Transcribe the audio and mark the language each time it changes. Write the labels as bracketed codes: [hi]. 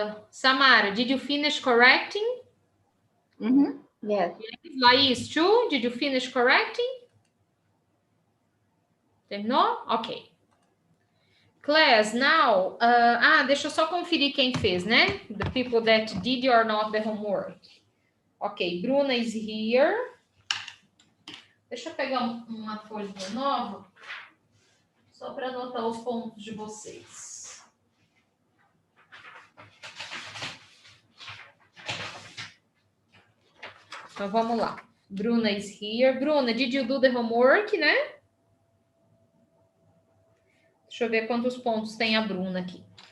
[en] Samara, did you finish correcting? Yes. Laís, too, did you finish correcting? [pt] Terminou? [en] Ok. Class, now, [pt] deixa eu só conferir quem fez, né? [en] The people that did or not the homework. Ok, Bruna is here. [pt] Deixa eu pegar uma folha nova Só para anotar os pontos de vocês. Então, vamos lá. [en] Bruna is here. Bruna, did you do the homework, [pt] né? Deixa eu ver quantos pontos tem a Bruna aqui.